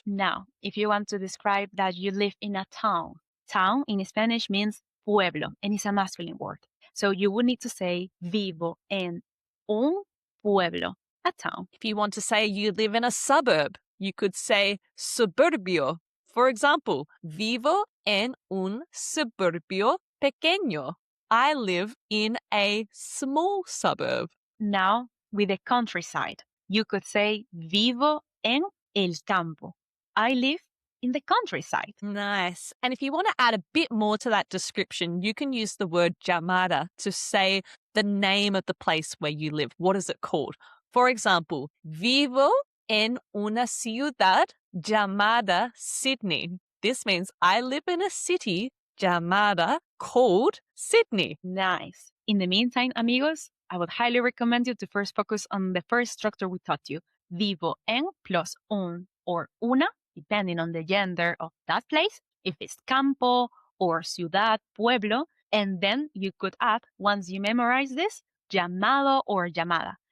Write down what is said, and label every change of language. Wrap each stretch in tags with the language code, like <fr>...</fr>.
<en>Now, if you want to describe that you live in a town, town in Spanish means pueblo and it's a masculine word. So you would need to say</en> <es>vivo en un pueblo,</es> <en>a town. If you want to say you live in a suburb, you could say suburbio. For example,</en> <es>vivo en un suburbio pequeño.</es> <en>I live in a small suburb. Now, with the countryside, you could say</en> <es>vivo en el campo.</es> <en>I live in the countryside. Nice. And if you want to add a bit more to that description, you can use the word llamada to say the name of the place where you live. What is it called? For example,</en> <es>vivo en una ciudad llamada Sydney.</es> <en>This means I live in a city llamada called Sydney. Nice. In the meantime, amigos, I would highly recommend you to first focus on the first structure we taught you,</en> <es>vivo en</es> <en>plus un or una, depending on the gender of that place, if it's campo or ciudad, pueblo, and then you could add, once you memorize this, llamado or llamada.</en>